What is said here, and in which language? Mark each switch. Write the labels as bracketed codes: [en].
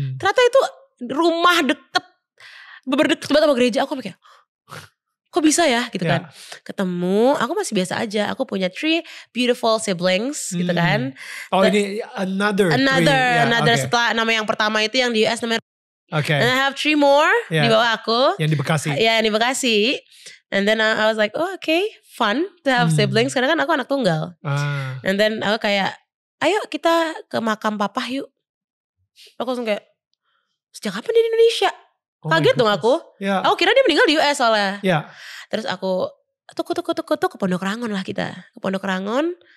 [id] Ternyata itu rumah deket. Beber deket banget sama gereja. Aku mikir kok bisa ya gitu kan. Ketemu, aku masih biasa aja. Aku punya 3 [en] beautiful siblings [id] gitu kan. Oh ini [en] another [id] setelah nama yang pertama itu yang di US namanya. [en] And I have 3 more [id] di bawah aku. Yang di Bekasi. Yang di Bekasi. [en] And then I was like, oh okay, fun to have siblings. [id] Karena kan aku anak tunggal. [en] And then [id] aku kayak, ayo kita ke makam papa yuk. Aku langsung kayak, sejak kapan dia di Indonesia? Kaget dong aku. Aku kira dia meninggal di US soalnya. Terus aku ke Pondok Rangon lah kita. Ke Pondok Rangon.